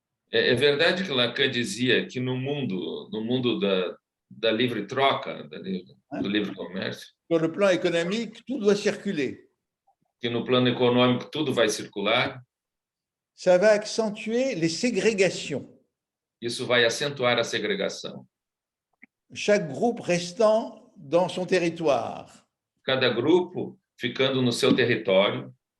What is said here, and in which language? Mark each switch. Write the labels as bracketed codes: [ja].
[pt] É verdade que Lacan dizia que no mundo da livre troca, do livre comércio, [fr] sur le plan économique, tout doit circuler. [pt] que no plano econômico tudo vai circular, [fr] Ça va accentuer les ségrégations, [pt] isso vai acentuar a segregação. [fr] chaque groupe restant dans son territoire. [pt] Cada grupo ficando no seu território.